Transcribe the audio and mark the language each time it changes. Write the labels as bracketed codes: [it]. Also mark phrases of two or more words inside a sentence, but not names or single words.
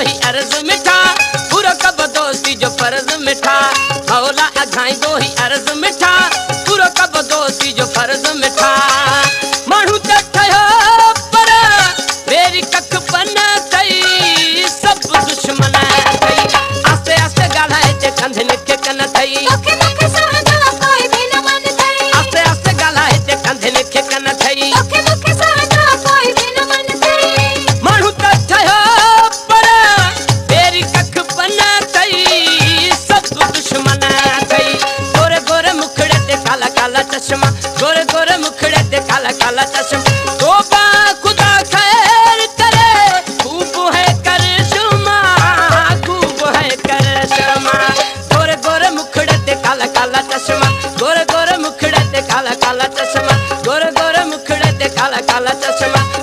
[sd] अर्ज मिठा पूरो कब दोस्ती जो फर्ज मिठा मौला अघाई दो ही अर्ज मिठा पूरो कब दोस्ती जो फर्ज मिठा माण्हू त ठहियो पर मेरी कख पन थई सब दुश्मन थई आस्ते आस्ते ॻाल्हाए ते कंध निके कन थई तोखे मूंखे सहंदा कोई बि न मन थई आस्ते आस्ते ॻाल्हाए ते कंध निके कन थई तोखे मूंखे सहंदा कोई बि न मन थई माण्हू त ठहियो पर मेरी कख पन थई सब दुश्मन थई [pa] ਗੋਰੇ ਗੋਰੇ ਮੁਖੜੇ ਤੇ ਕਾਲਾ ਕਾਲਾ ਚਸ਼ਮਾ ਗੋਰੇ ਗੋਰੇ ਮੁਖੜੇ ਤੇ ਕਾਲਾ ਕਾਲਾ ਚਸ਼ਮਾ ਤੋਬਾ ਖ਼ੁਦਾ ਖ਼ੈਰ ਕਰੇ ਖ਼ੂਬ ਹੈ ਕਰਿਸ਼ਮਾ ਖ਼ੂਬ ਹੈ ਕਰਿਸ਼ਮਾ ਗੋਰੇ ਗੋਰੇ ਮੁਖੜੇ ਤੇ ਕਾਲਾ ਕਾਲਾ ਚਸ਼ਮਾ ਗੋਰੇ ਗੋਰੇ ਮੁਖੜੇ ਤੇ ਕਾਲਾ ਕਾਲਾ ਚਸ਼ਮਾ ਗੋਰੇ ਗੋਰੇ ਮੁਖੜੇ ਤੇ ਕਾਲਾ ਕਾਲਾ ਚਸ਼ਮਾ